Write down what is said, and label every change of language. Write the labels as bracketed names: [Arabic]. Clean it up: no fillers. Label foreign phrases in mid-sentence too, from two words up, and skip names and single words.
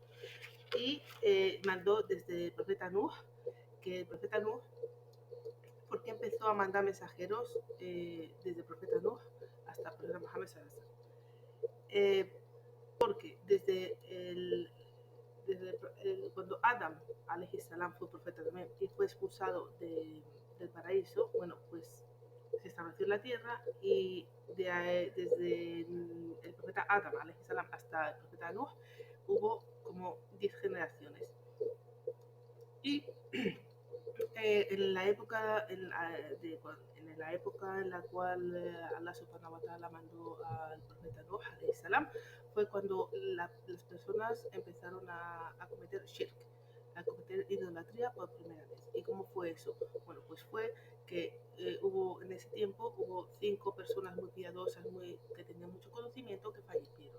[Spanish] Y mandó desde el profeta Nuh, que el profeta Nuh, ¿por qué empezó a mandar mensajeros desde el profeta Nuh hasta el profeta Muhammad sallam? Porque cuando Adam [Arabic] عليه السلام [Spanish] fue profeta también y fue expulsado del paraíso, bueno, pues se estableció en la tierra, y desde el profeta Adam [Arabic] عليه السلام [Spanish] hasta el profeta Nuh hubo como 10 generaciones. Y en la época en la cual Allah [Arabic] سبحانه وتعالى [Spanish] mandó al profeta Nuh [Arabic] عليه السلام, [Spanish] fue cuando las personas empezaron a cometer shirk, a cometer idolatría por primera vez. ¿Y cómo fue eso? Bueno, pues fue que en ese tiempo hubo 5 personas muy piadosas, que tenían mucho conocimiento, que fallecieron.